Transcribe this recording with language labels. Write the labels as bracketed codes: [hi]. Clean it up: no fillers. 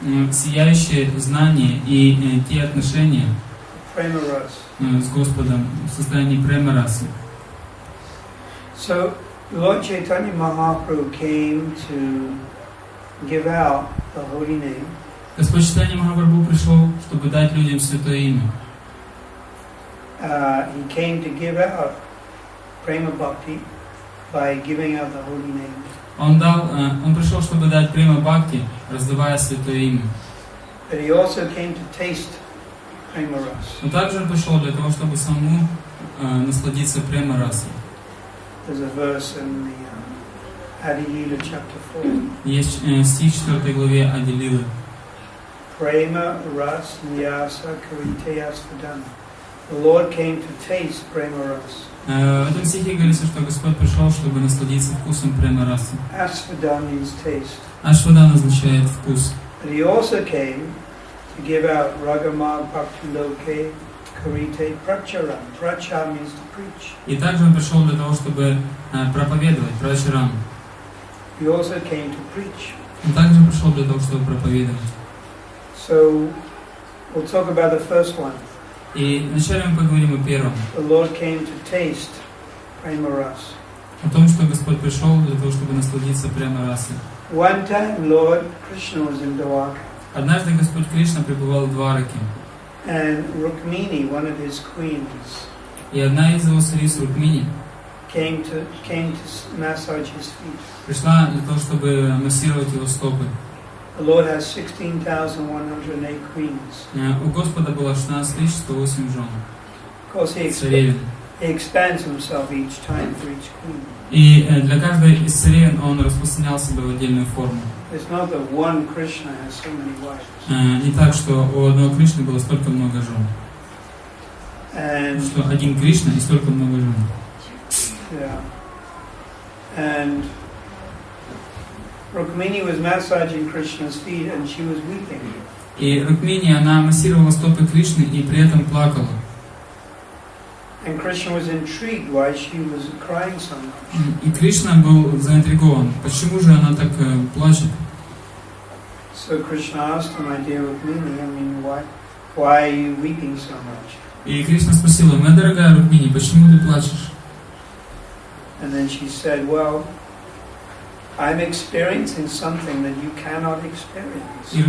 [ru] Сияющее знание и те отношения с Господом в состоянии према-расы. [en] So Lord Chaitanya Mahaprabhu came to give out the holy name. [ru] Господь Чайтанья Махапрабху пришел, чтобы дать людям святое имя. [en] He came to give out prema bhakti by giving out the holy name. [ru] Он пришел, чтобы дать према бхакти, раздавая святое имя. [en] But he also came to taste prema ras. [ru] Но также он пришел для того, чтобы самому насладиться према-расой. [en] There's a verse in the Adi-lila chapter 4. [ru] Есть стих в 4 главе Ади-лилы. [sa] Prema ras nyasa karitaya svadana. [en] The Lord came to taste prema ras. [ru] В этом стихе говорится, что Господь пришел, чтобы насладиться вкусом према-расы. [en] Asvadana means taste. [ru] Ашвадан означает вкус. [en] But he also came to give out [sa] ragama bhakti loke karite pracharam. [en] Pracha means to preach. [ru] И также он пришел для того, чтобы проповедовать прачарам. [en] He also came to preach. [ru] Он также пришел для того, чтобы проповедовать. [en] So we'll talk about the first one. [ru] И вначале мы поговорим о первом. [en] The Lord came to taste prema ras. [ru] О том, что Господь пришел для того, чтобы насладиться према-расой. [en] One time Lord Krishna was in Dwarka. [ru] Однажды Господь Кришна пребывал в Двараке. [en] And Rukmini, one of his queens, [ru] И одна из его цариц, Рукмини, [en] came to massage his feet. [ru] пришла для того, чтобы массировать его стопы. [en] The Lord has 16,108 queens. [ru] У Господа было 16 108 жен. [en] Of course, he expands himself each time for each queen. [ru] И для каждой из царевен он распространял себя в отдельную форму. [en] It's not that one Krishna has so many wives. [ru] Не так, что у одного Кришны было столько много жен. Что один Кришна и столько много жен. [en] Yeah. And Rukmini was massaging Krishna's feet and she was weeping. [ru] И Рукмини, она массировала стопы Кришны и при этом плакала. [en] And Krishna was intrigued why she was crying so much. [ru] И Кришна был заинтригован. Почему же она так плачет? [en] So Krishna asked her, my dear Rukmini, I mean, why are you weeping so much? [ru] И Кришна спросила: моя дорогая Рукмини, почему ты плачешь? [en] And then she said, well, I'm experiencing something that you cannot experience.